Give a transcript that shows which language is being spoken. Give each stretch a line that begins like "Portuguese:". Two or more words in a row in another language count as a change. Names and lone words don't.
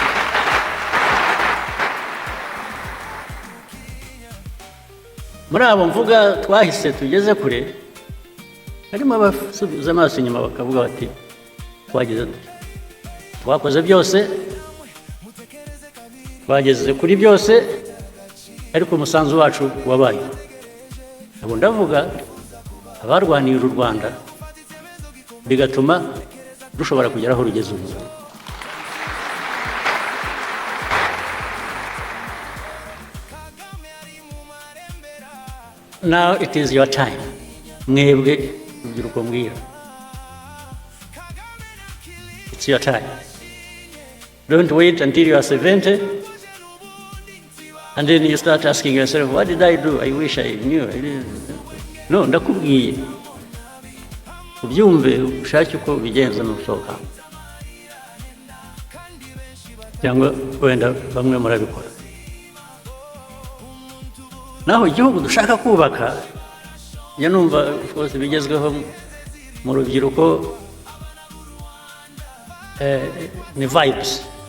Kinyarwanda: Muri abo mvuga twahise tugeze kure, harimo abasubiza amaso inyuma bakavuga bati twageze twakoze byose, twageze kuri byose, ariko umusanzu wacu wabaye. Abo ndavuga abarwaniye u Rwanda bigatuma dushobora kugera aho rugeze ubu.
English: Now it is your time.
Kinyarwanda: Mwebwe urubyiruko mbwira,
English: it's your time. Don't wait until you are 70 and then you start asking yourself, what did I do? I wish I knew.
Kinyarwanda: No, ndakubwiye ubyumve ushake uko bigenza n'usohoka, cyangwa wenda bamwe murabikora. Naho igihugu dushaka kubaka, ya numva rwose bigezweho mu rubyiruko ni vibes.